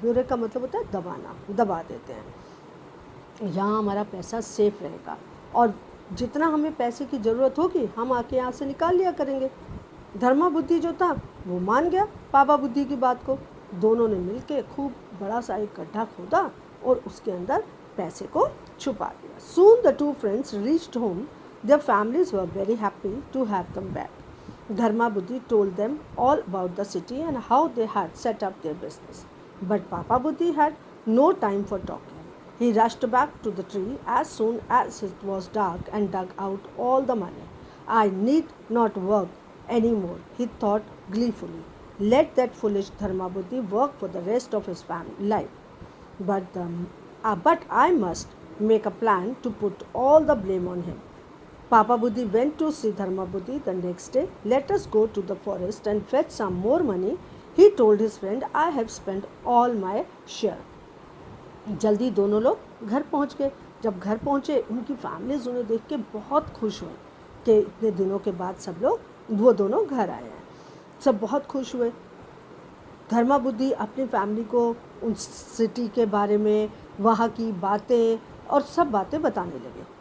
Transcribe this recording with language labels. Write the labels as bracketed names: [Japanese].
[Hindi] Bury का मतलब होता है दबाना, दबा देते हैं। यहाँ हमारा पैसा सेफ रहेगा और जितना हमें पैसे की ज़रूरत होगी हम आके यहाँ से निकाल लिया करेंगे। धर्मा बुद्धि जो था वो मान गया पापा बुद्धि की बात को। दोनों ने मिलके खूब बड़ा सा एक गड्ढा खोदा और उसके अंदर पैसे को छुपा दिया। [English] Soon the two friends reached home. Their families were very happy to have them back. Dharma Buddhi told them all about the city and how they had set up their business. But Papa Buddhi had no time for talking. He rushed back to the tree as soon as it was dark and dug out all the money. I need not work anymore, he thought gleefully. Let that foolish Dharma Buddhi work for the rest of his life. But I must make a plan to put all the blame on him. Papa Buddhi went to see Dharma Buddhi the next day. Let us go to the forest and fetch some more money. He told his friend, I have spent all my share. [Hindi] जल्दी दोनों लोग घर पहुंच गए। जब घर पहुंचे उनकी फैमिलीज उन्हें देख के बहुत खुश हुए कि इतने दिनों के बाद सब लोग, वो दोनों घर आए हैं। सब बहुत खुश हुए। धर्मा बुद्धि अपनी फैमिली को उन सिटी के बारे में, वहाँ की बातें और सब बातें बताने लगे।